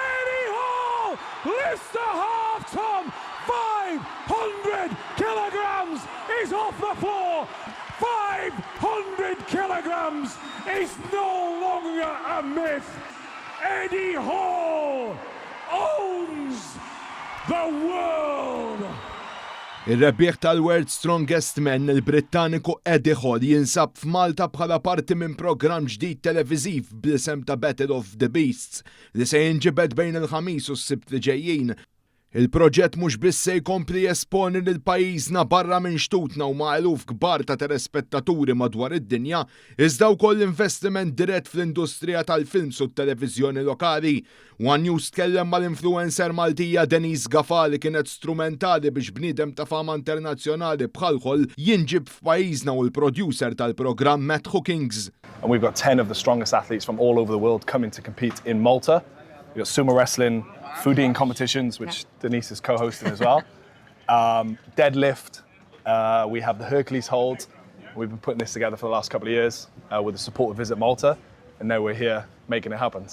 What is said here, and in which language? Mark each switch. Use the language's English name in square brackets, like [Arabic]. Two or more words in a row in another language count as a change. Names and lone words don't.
[English] Eddie Hall lifts the half-ton, 500 kilograms is off the floor! 500 kilograms is no longer a myth! Eddie Hall owns the world! [Maltese] Ir-rebbieħ tal-World Strongest Man il-Brittaniku Eddie Hall jinsab f'Malta bħala parti minn programm ġdid televiżiv bl-isem ta' Battle of the Beasts li se jinġibed bejn il-ħamis u s-sibt li ġejjin. Il-proġett mhux biss se jkompli jesponi lil pajjiżna barra minn xtutna u ma' eluf kbar ta' telespettaturi madwar id-dinja, iżda wkoll investiment dirett fl-industrija tal-films u t-televiżjoni lokali. One News tkellem mal-influencer Maltija Denise Għall li kienet strumentali biex bniedem ta' fama internazzjonali bħal Għall jinġib f'pajjiżna u l-producer tal-programm Matt Hookings. [English] And we've got 10 of the strongest athletes from all over the world coming to compete in Malta. We've got sumo wrestling, fooding competitions, which Denise is co-hosting as well. Deadlift, we have the Hercules hold. We've been putting this together for the last couple of years with the support of Visit Malta, and now we're here making it happen.